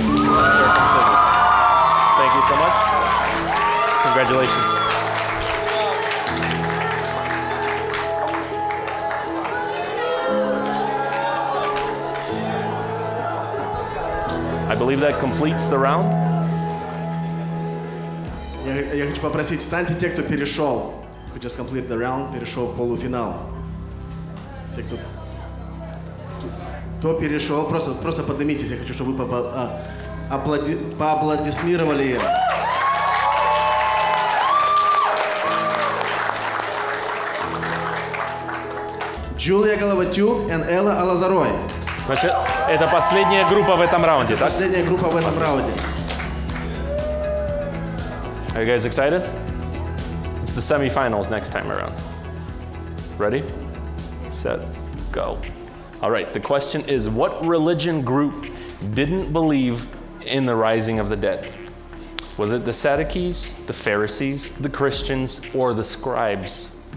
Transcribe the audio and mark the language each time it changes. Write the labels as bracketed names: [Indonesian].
[English] Thank you so much. Congratulations. I believe that completes the round. [Russian] Я хочу попросить, встаньте те, кто перешел, [English] who just completed the round, [Russian] перешел в полуфинал. Все, кто перешел, просто поднимитесь, я хочу, чтобы вы поаплодисмировали им. Джулия Головатюк и Элла Алазарой. Значит, это последняя группа в этом раунде, так? Последняя группа в этом раунде. [English] Are you guys excited? It's the semifinals next time around. Ready? Set, go. All right, the question is, what religion group didn't believe in the rising of the dead? Was it the Sadducees, the Pharisees, the Christians, or the scribes?